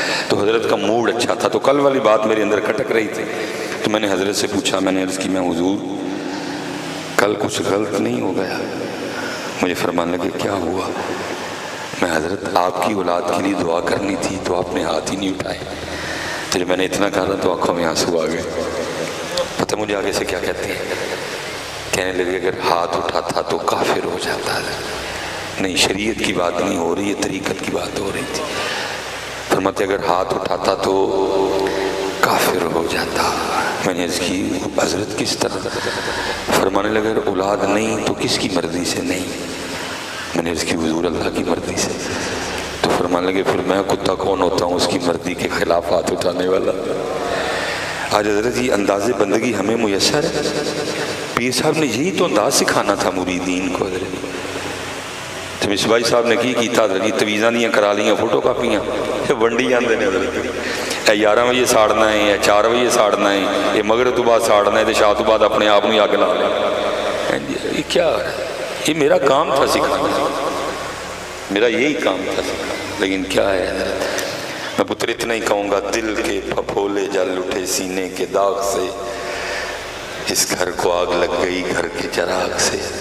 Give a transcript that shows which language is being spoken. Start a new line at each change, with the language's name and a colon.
Urdu: تو حضرت کا موڈ اچھا تھا، تو کل والی بات میرے اندر کھٹک رہی تھی. تو میں نے حضرت سے پوچھا، میں نے عرض کی میں حضور کل کچھ غلط نہیں ہو گیا؟ مجھے فرمانے لگے کیا ہوا؟ میں حضرت آپ کی اولاد کے لیے دعا کرنی تھی تو آپ نے ہاتھ ہی نہیں اٹھائے. تو جب میں نے اتنا کہا تو آنکھوں میں آنسو آ گئے. پتہ مجھے آگے سے کیا کہتے ہیں؟ کہنے لگے اگر ہاتھ اٹھاتا تو کافر ہو جاتا ہے. نہیں، شریعت کی بات نہیں ہو رہی ہے، طریقت کی بات ہو رہی تھی. فرماتے اگر ہاتھ اٹھاتا تو کافر ہو جاتا. میں نے عرض کی حضرت کس طرح؟ فرمانے لگے اگر اولاد نہیں تو کس کی مرضی سے نہیں؟ میں نے عرض کی حضور اللہ کی مرضی سے. تو فرمانے لگے پھر میں کتا کون ہوتا ہوں اس کی مرضی کے خلاف ہاتھ اٹھانے والا؟ آج حضرت یہ انداز بندگی ہمیں میسر ہے. پیر صاحب نے یہی تو انداز سکھانا تھا مریدین کو.
Punjabi: حضرت تو مصباحی صاحب نے کی کیتا حضرت تویزاں دیاں کرا لیاں فوٹو کاپیاں ونڈی جاندے نے. حضرت اے 11 بجے ساڑنا ہے، اے 4 بجے ساڑنا ہے، اے مغرب تو بعد ساڑنا ہے، تے شاہ تو بعد اپنے آپ میں آگ لا لیں.
Urdu: یہ کیا ہے؟ یہ میرا کام تھا سکھانا، میرا یہی کام تھا سکھانا. لیکن کیا ہے حضرت، میں پتر اتنا ہی کہوں گا، دل کے پھپھولے جل اٹھے سینے کے داغ سے، اس گھر کو آگ لگ گئی گھر کے چراغ سے.